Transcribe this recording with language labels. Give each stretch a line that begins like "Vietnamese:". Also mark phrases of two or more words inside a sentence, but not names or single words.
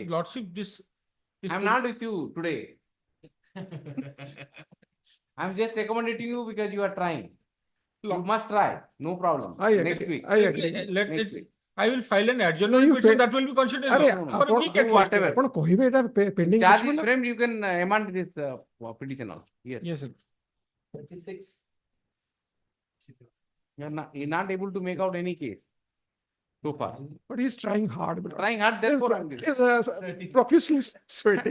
English: lordship, I'm not with you today. I'm just accommodating you because you are trying. You must try. No problem. I agree. Next week. I agree. Next week. I will file an No, adjournment you petition fa- that will be considered. Aरे, For a week at least. whatever.
Odia: ଆପଣ କହିବେ ଏଇଟା pending
English: Charge
Odia: ଅଛି
English: is
Odia: ବୋଲେ
English: framed, you can amend this petition also. Yes. Yes, sir. 26. You're not able to make out any case so far. but he's trying hard. Trying hard, therefore I'm giving. He's profusely sweating.